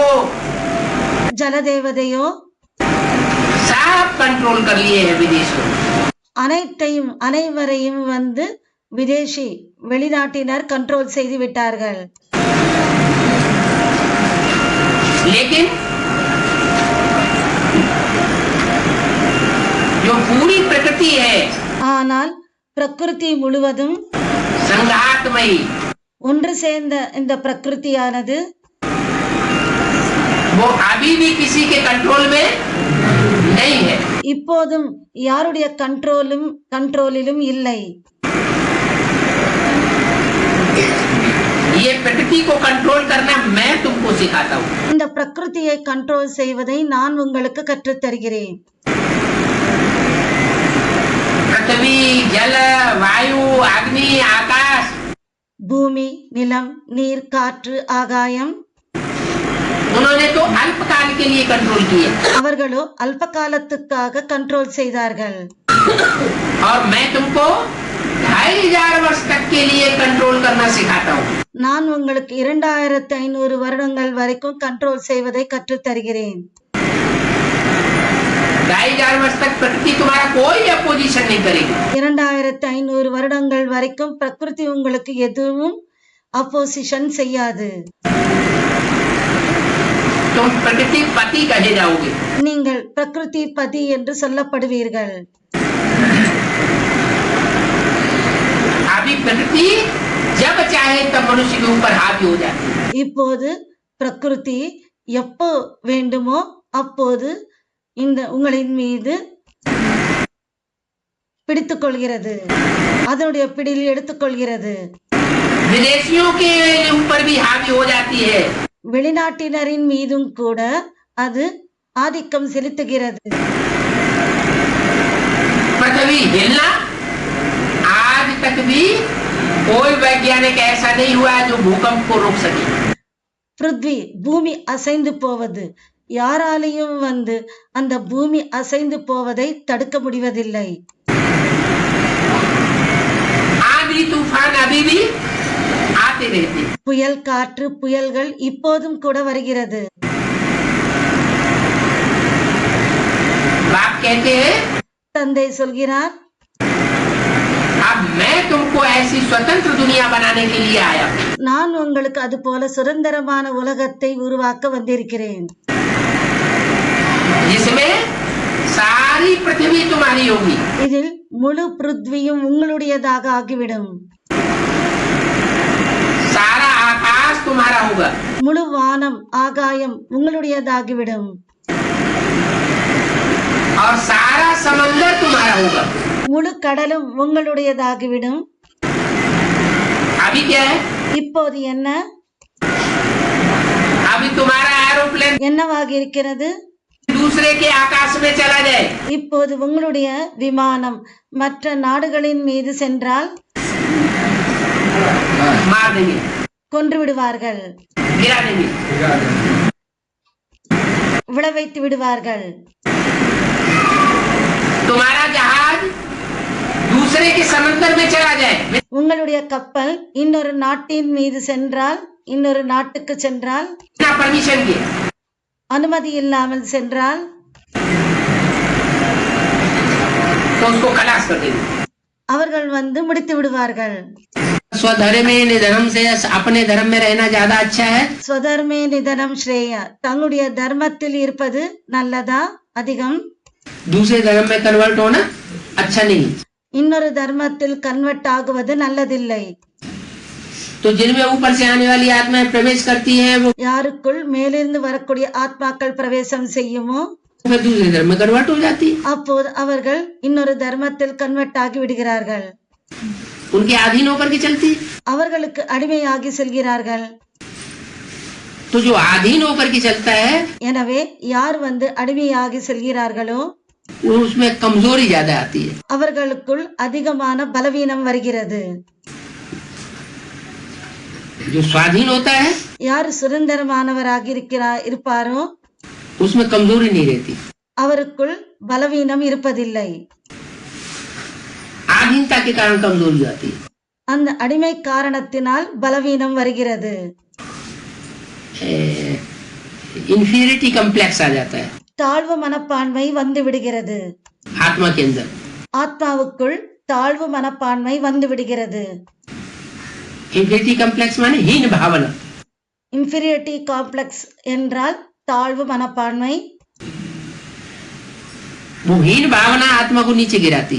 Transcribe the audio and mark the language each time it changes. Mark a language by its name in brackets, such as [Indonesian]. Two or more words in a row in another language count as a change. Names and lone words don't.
[Tamil] ஜல தேவதையோ, [Hindi] सब कंट्रोल कर लिए हैं विदेश में. [Tamil] அனைத்தையும் அனைவரையும் விதேசி வெளிநாட்டினர் கண்ட்ரோல் செய்து விட்டார்கள். [Hindi] लेकिन जो पूरी प्रकृति है [Tamil] ஆனால் பிரகிருதி முழுவதும் [Hindi] संघातमयी, [Tamil] ஒன்று சேர்ந்த இந்த பிரகிருதியானது [Hindi] वो अभी भी किसी के कंट्रोल में नहीं है। [Tamil] இப்போதும் யாருடைய கண்ட்ரோலிலும் இல்லை. [Hindi] ये प्रकृति को कंट्रोल करना मैं तुमको सिखाता हूँ। [Tamil] இந்த பிரகிருதியை கண்ட்ரோல் செய்வதை நான் உங்களுக்கு கற்றுத் தருகிறேன். [Hindi] पृथ्वी, जल, वायु, अग्नि, आकाश, [Tamil] பூமி, நிலம், நீர், காற்று, ஆகாயம் [Hindi] उन्होंने तो अल्प काल के लिए कंट्रोल किए [Tamil] அவர்களோ அல்ப காலத்துக்காக கண்ட்ரோல் செய்தார்கள். [Hindi] और मैं तुमको 2500 वर्ष तक के लिए कंट्रोल करना सिखाता हूँ। [Tamil] நான் உங்களுக்கு 2500 வருடங்கள் வரைக்கும் கண்ட்ரோல் செய்வதை கற்றுத் தருகிறேன். [Hindi] 2500 वर्ष तक प्रकृति तुम्हारा कोई अपोजिशन नहीं करेगी। [Tamil] 2500 வருடங்கள் வரைக்கும் பிரகிருதி உங்களுக்கு எதுவும் அப்போசிஷன் செய்யாது. [Hindi] तुम प्रकृति पति कहे जाओगे। [Tamil] நீங்கள் பிரகிருதி பதி என்று சொல்லப்படுவீர்கள். [Hindi] अभी प्रकृति जब चाहे तब मनुष्य के ऊपर हावी हो जाती है। [Tamil] இப்போது பிரகிருதி எப்போ வேண்டுமோ அப்போது இந்த உங்களின் மீது பிடித்துக் கொள்கிறது, அதனுடைய பிடியில் எடுத்துக்கொள்கிறது. [Hindi] विदेशियों के ऊपर भी हावी हो जाती है। [Tamil] வெளிநாட்டினரின் மீதும் கூட அது ஆதிக்கம் செலுத்துகிறது. [Hindi] पृथ्वी हिलना आज तक भी कोई वैज्ञानिक ऐसा नहीं हुआ है जो भूकंप को रोक सके। [Tamil] பிருத்வி பூமி அசைந்து போவது யாராலையும் அந்த பூமி அசைந்து போவதை தடுக்க முடிவதில்லை. [Hindi] आंधी तूफान अभी भी आते रहते। [Tamil] புயல், காற்று, புயல்கள் இப்போதும் கூட வருகிறது. [Hindi] बाप कहते हैं [Tamil] தந்தை சொல்கிறார், [Hindi] अब मैं तुमको ऐसी स्वतंत्र दुनिया बनाने के लिए आया हूं [Tamil] நான் உங்களுக்கு அது போல சுதந்திரமான உலகத்தை உருவாக்க வந்திருக்கிறேன். [Hindi] जिसमें सारी पृथ्वी तुम्हारी होगी। [Tamil] இதில் முழு பிருத்வியும் உங்களுடையதாக ஆகிவிடும். [Hindi] सारा आकाश तुम्हारा होगा। [Tamil] முழு வானம், ஆகாயம் உங்களுடையதாகிவிடும். [Hindi] और सारा समंदर तुम्हारा होगा। [Tamil] முழு கடலும் உங்களுடையதாகிவிடும். [Hindi] अभी क्या है? [Tamil] இப்போது என்ன? [Hindi] अभी तुम्हारा एरोप्लेन [Tamil] என்னவாக இருக்கிறது? [Hindi] दूसरे के आकाश में चला जाए, [Tamil] இப்போது உங்களுடைய விமானம் மற்ற நாடுகளின் மீது சென்றால் [Hindi] मार देंगे, [Tamil] கொன்று விடுவார்கள், [Hindi] गिरा देंगे। [Tamil] விளைவைத்து விடுவார்கள். [Hindi] तुम्हारा जहाज दूसरे के समंदर में चला जाए, [Tamil] உங்களுடைய கப்பல் இன்னொரு நாட்டின் மீது சென்றால், இன்னொரு நாட்டுக்கு சென்றால், [Hindi] बिना परमिशन के, [Tamil] அனுமதி இல்லாமல் சென்றால் [Hindi] तो उसको खलास कर देंगे। [Tamil] அவர்கள் முடித்து விடுவார்கள். [Sanskrit] स्वधर्मे निधनम [Hindi] से अपने धर्म में रहना ज्यादा अच्छा है। [Sanskrit] स्वधर्मे निधनं श्रेयः, [Tamil] தங்களுடைய தர்மத்தில் இருப்பது நல்லதா அதிகம்? [Hindi] दूसरे धर्म में कन्वर्ट होना अच्छा नहीं। [Tamil] இன்னொரு தர்மத்தில் கன்வெர்ட் ஆகுவது நல்லதில்லை. [Hindi] तो जिनमें ऊपर से आने वाली आत्माएं प्रवेश करती हैं वो [Tamil] யாருக்குள் மேலிருந்து வரக்கூடிய ஆத்மாக்கள் பிரவேசம் செய்யுமோ [Hindi] फिर दूसरे धर्म में कन्वर्ट हो जाती है। [Tamil] அப்போது அவர்கள் இன்னொரு தர்மத்தில் கன்வெர்ட் ஆகி விடுகிறார்கள். [Hindi] उनके अधीन होकर के चलती है। [Tamil] அவர்களுக்கு அடிமையாகி செல்கிறார்கள். [Hindi] तो जो अधीन होकर के चलता है [Tamil] எனவே யார் அடிமையாகி செல்கிறார்களோ [Hindi] उसमें कमजोरी ज्यादा आती है। [Tamil] அவர்களுக்குள் அதிகமான பலவீனம் வருகிறது. [Hindi] जो स्वाधीन होता है [Tamil] யார் சுதந்திரமானவராக இருப்பாரோ [Hindi] उसमें कमजोरी नहीं रहती। [Tamil] அவருக்குள் பலவீனம் இருப்பதில்லை. [Hindi] आधीनता के कारण कमजोरी आती है। [Tamil] அந்த அடிமை காரணத்தினால் பலவீனம் வருகிறது. [English] inferiority complex [Hindi] आ जाता है [Tamil] தாழ்வு மனப்பான்மை விடுகிறது. [Hindi] आत्मा के अंदर। [Tamil] ஆத்மாவுக்குள் தாழ்வு மனப்பான்மை விடுகிறது. [English] inferiority complex [Hindi] माने हीन भावना। [English] inferiority complex [Tamil] என்றால் தாழ்வு மனப்பான்மை. [Hindi] वो हीन भावना आत्मा को नीचे गिराती।